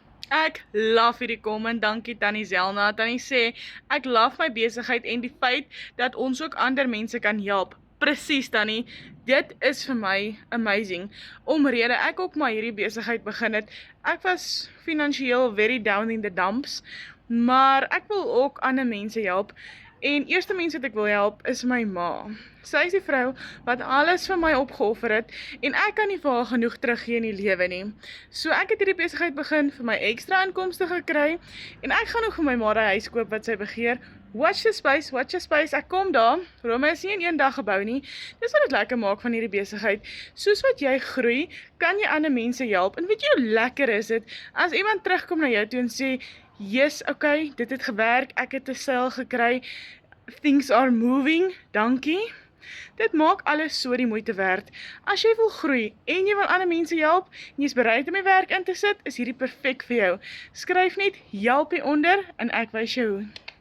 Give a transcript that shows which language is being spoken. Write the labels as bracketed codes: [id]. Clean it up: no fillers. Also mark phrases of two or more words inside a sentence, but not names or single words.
[af] Ek love hierdie comment, dankie Tannie Zelna. Tannie sê, ek love my besigheid en die feit dat ons ook ander mense kan help. Presies Tannie, dit is vir my amazing. Omrede ek ook maar hierdie besigheid begin het, ek was finansiëel [en] very down in the dumps, [af] maar ek wil ook ander mense help. En eerste mens wat ek wil help is my ma. Sy is die vrou wat alles vir my opgeoffer het en ek kan nie vir haar genoeg teruggee in die lewe nie. So ek het hierdie besigheid begin vir my ekstra inkomste gekry en ek gaan nog vir my ma die huis koop wat sy begeer. [en] Watch the space, [af] ek kom daar. Rome is nie in een dag gebou nie. Dis wat dit lekker maak van hierdie besigheid. Soos wat jy groei, kan jy ander mense help. En weet jy hoe lekker is dit as iemand terugkom na jou toe en sê, [en] yes, okay, [af] dit het gewerk, ek het 'n sale gekry, [en] things are moving, [af] dankie. Dit maak alles so die moeite werd. As jy wil groei en jy wil ander mense help, en jy is bereid om die werk in te sit, is hierdie perfek vir jou. Skryf net help hieronder en ek wys jou hoe.